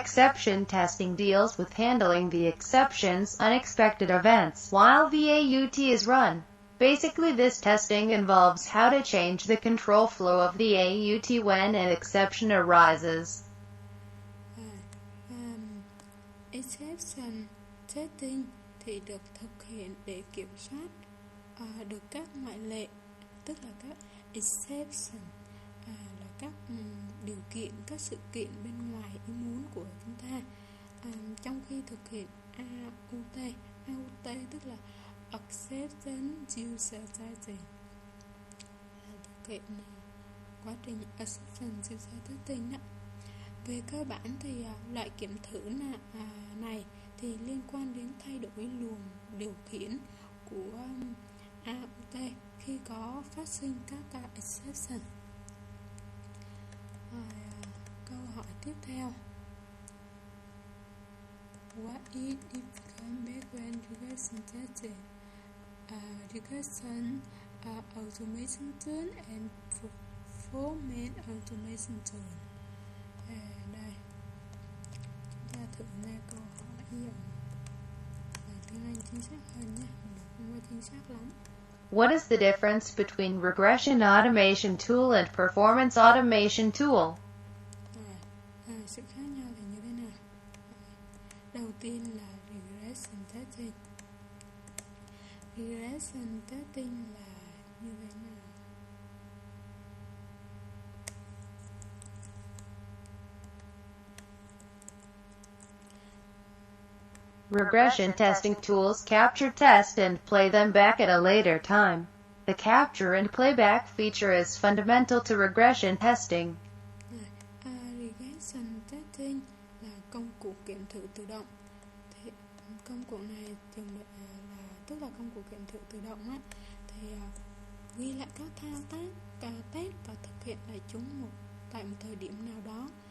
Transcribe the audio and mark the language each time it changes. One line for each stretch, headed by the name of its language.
English: Exception testing deals with handling the exceptions, unexpected events, while the AUT is run. Basically, this testing involves how to change the control flow of the AUT when an exception arises.
Vietnamese: Exception testing thì được thực hiện để kiểm soát được các ngoại lệ, tức là các exception là các điều kiện, các sự kiện bên ngoài ý muốn của chúng ta. Trong khi thực hiện AUT tức là Acceptance User Testing, thực hiện quá trình Acceptance User Testing đó. Về cơ bản thì loại kiểm thử này thì liên quan đến thay đổi luồng điều khiển của AUT khi có phát sinh các exception. Câu hỏi tiếp theo.
English: What is the difference between regression testing, regression automation tool and performance automation tool?
Vietnamese: Đây, chúng ta thử nghe câu hỏi dùng tiếng Anh chính xác hơn nhé, mình đọc không có chính xác lắm.
English: What is the difference between regression automation tool and performance automation tool?
Vietnamese: Sự khác nhau thì như thế nào? Đầu tiên là regression testing. Regression testing là như thế nào?
English: Regression testing tools capture tests and play them back at a later time. The capture and playback feature is fundamental to regression testing.
Vietnamese: Regression testing là công cụ kiểm thử tự động. Thì công cụ này tức là công cụ kiểm thử tự động á, thì ghi lại các thao tác, test và thực hiện lại chúng tại một thời điểm nào đó.